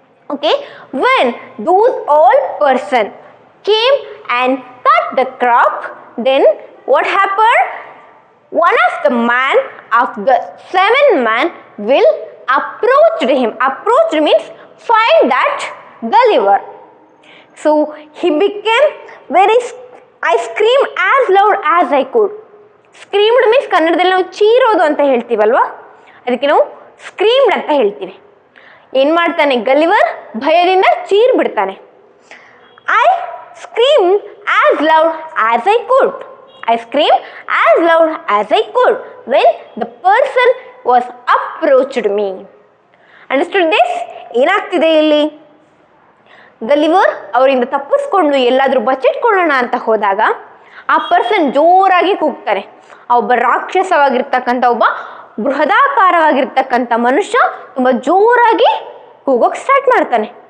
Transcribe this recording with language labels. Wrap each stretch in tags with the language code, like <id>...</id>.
<en>Okay, when those all person came and cut the crop, then what happened? One of the man of the 7 men will approached him. Approached means find that Gulliver. So he became very, I screamed as loud as I could.</en> <kn>Screamed means ಕನ್ನಡದಲ್ಲಿ ನಾವು ಚೀರೋದು ಅಂತ ಹೇಳ್ತೀವಲ್ವಾ, ಅದಕ್ಕೆ ನಾವು screamed ಅಂತ ಹೇಳ್ತೀವಿ. ಏನು ಮಾಡ್ತಾನೆ Gulliver? ಭಯದಿಂದ ಚೀರ್ ಬಿಡ್ತಾನೆ.</kn> <en>I scream as loud as I could. I screamed as loud as I could when the person was approached me. Understood this?</en> <kn>ಏನಾಗ್ತಿದೆ ಇಲ್ಲಿ? ಗಲಿವರ್ ಅವರಿಂದ ತಪ್ಪಿಸ್ಕೊಂಡು ಎಲ್ಲಾದರೂ ಬಚ್ಚಿಟ್ಕೊಳ್ಳೋಣ ಅಂತ ಹೋದಾಗ ಆ ಪರ್ಸನ್ ಜೋರಾಗಿ ಕೂಗ್ತಾರೆ. ಒಬ್ಬ ರಾಕ್ಷಸವಾಗಿರ್ತಕ್ಕಂಥ, ಒಬ್ಬ ಬೃಹದಾಕಾರವಾಗಿರ್ತಕ್ಕಂಥ ಮನುಷ್ಯ ತುಂಬ ಜೋರಾಗಿ ಕೂಗೋಕೆ ಸ್ಟಾರ್ಟ್ ಮಾಡ್ತಾನೆ.</kn>